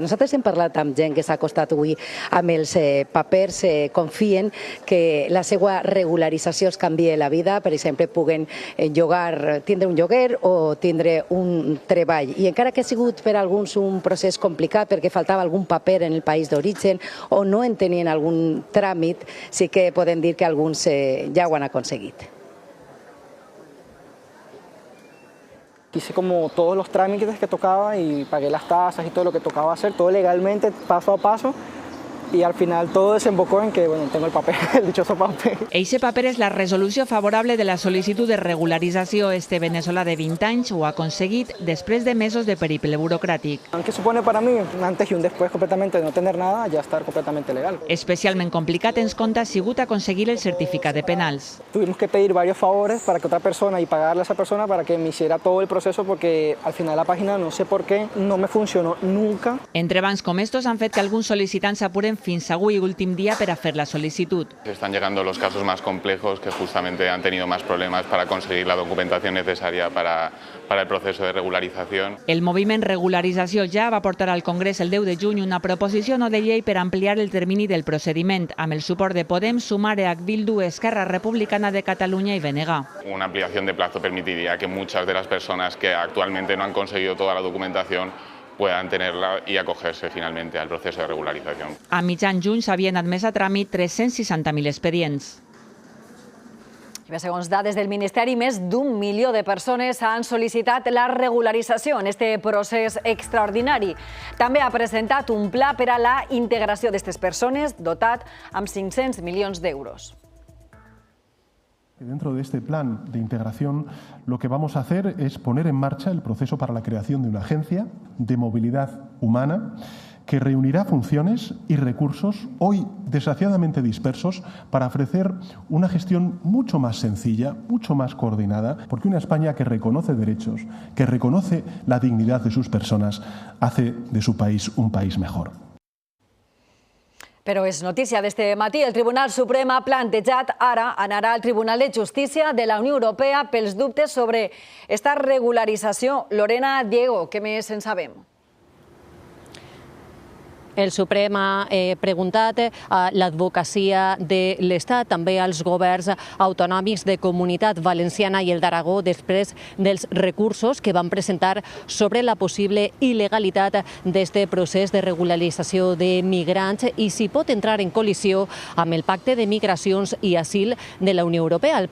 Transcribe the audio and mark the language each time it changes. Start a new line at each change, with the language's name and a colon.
Catalan: Nosaltres hem parlat amb gent que s'ha acostat avui amb els papers, confien que la seva regularització es canvia la vida, per exemple, puguen tindre un lloguer o tindre un treball. I encara que ha sigut per alguns un procés complicat perquè faltava algun paper en el país d'origen o no en tenien algun tràmit, sí que podem dir que alguns ja ho han aconseguit.
Spanish: Hice como todos los trámites que tocaba y pagué las tasas y todo lo que tocaba hacer, todo legalmente, paso a paso. y al final todo desembocó en que, bueno, tengo el papel, el dichoso papel.
Catalan: Eixe paper és la resolució favorable de la sol·licitud de regularització. Este veneçolà de 20 anys ho ha aconseguit després de mesos de periple burocràtic.
Spanish: ¿Qué supone para mí un antes y un después completamente de no tener nada, ya estar completamente legal?
Catalan: Especialment complicat ens conta ha sigut aconseguir el certificat de penals.
Spanish: Tuvimos que pedir varios favores para que otra persona y pagarle a esa persona para que me hiciera todo el proceso, porque al final la página no sé por qué no me funcionó nunca.
Catalan: Entrebancs com estos han fet que alguns sol·licitants s'apuren fins avui, últim dia, per a fer la sol·licitud.
Spanish: Están llegando los casos más complejos que justamente han tenido más problemas para conseguir la documentación necesaria para el proceso de regularización.
Catalan: El moviment Regularització ja va portar al Congrés el 10 de juny una proposició no de llei per ampliar el termini del procediment, amb el suport de Podem, Sumar, EH Bildu, Esquerra Republicana de Catalunya i BNG.
Spanish: Una ampliación de plazo permitiría que muchas de las personas que actualmente no han conseguido toda la documentación puedan tenerla y acogerse finalmente al proceso de regularización.
Catalan: A mitjan juny s'havien admès a tràmit 360.000 expedients. I bé, segons dades del Ministeri, més d'1 milió de persones han sol·licitat la regularització en este procés extraordinari. També ha presentat un pla per a la integració d'aquestes persones, dotat amb 500 milions d'euros.
Spanish: Dentro de este plan de integración, lo que vamos a hacer es poner en marcha el proceso para la creación de una agencia de movilidad humana que reunirá funciones y recursos hoy desgraciadamente dispersos para ofrecer una gestión mucho más sencilla, mucho más coordinada, porque una España que reconoce derechos, que reconoce la dignidad de sus personas, hace de su país un país mejor.
Catalan: Però és notícia d'este matí. El Tribunal Suprem ha plantejat ara anar al Tribunal de Justícia de la Unió Europea pels dubtes sobre esta regularització. Lorena Diego, què més en sabem? El Suprem ha preguntat a l'advocacia de l'Estat, també als governs autonòmics de Comunitat Valenciana i el d'Aragó, després dels recursos que van presentar sobre la possible il·legalitat d'aquest procés de regularització de migrants i si pot entrar en col·lisió amb el Pacte de Migracions i Asil de la Unió Europea.